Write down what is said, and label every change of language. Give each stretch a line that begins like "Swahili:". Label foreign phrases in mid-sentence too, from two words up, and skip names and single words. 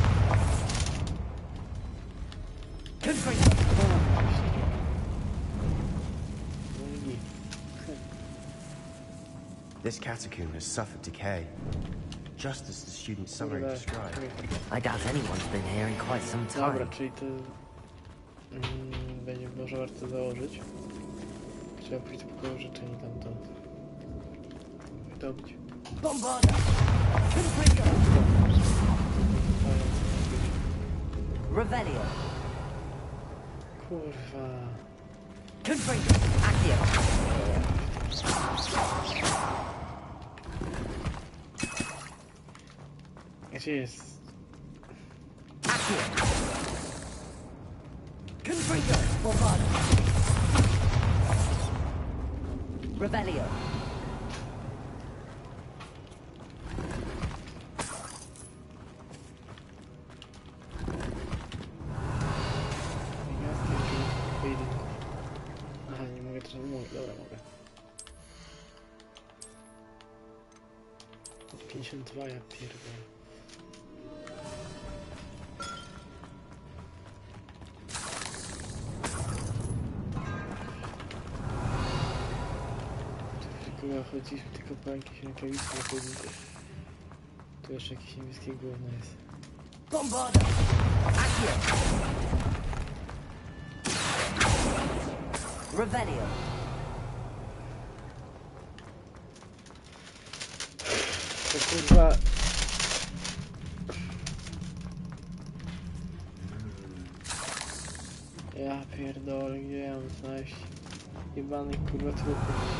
English: Confringo. This catacomb has suffered decay, just as the student summary described. I doubt anyone's been here in quite some
Polish: Dobra,
English: time.
Polish: czyli to będzie może warto założyć. Trzeba pójść do pokoju życzeń tamtąd. Wydobyć. Bombarder. Confringo. Revelio. Kurwa. Confringo. Accio. Gdzie jest? Accio. Confringo. Bombarder. Revelio. Aha, nie mogę teraz mówić. Dobra, mogę. 52, ja pierdolę. Kurwa, chodziliśmy tylko po jakieś rękawice na chodniku. Tu jeszcze jakieś niebieskie gówno jest. Bombarder. Accio. Revelio. To kurwa... Ja pierdolę, gdzie ja mam znaleźć jebanych kurwa trupów.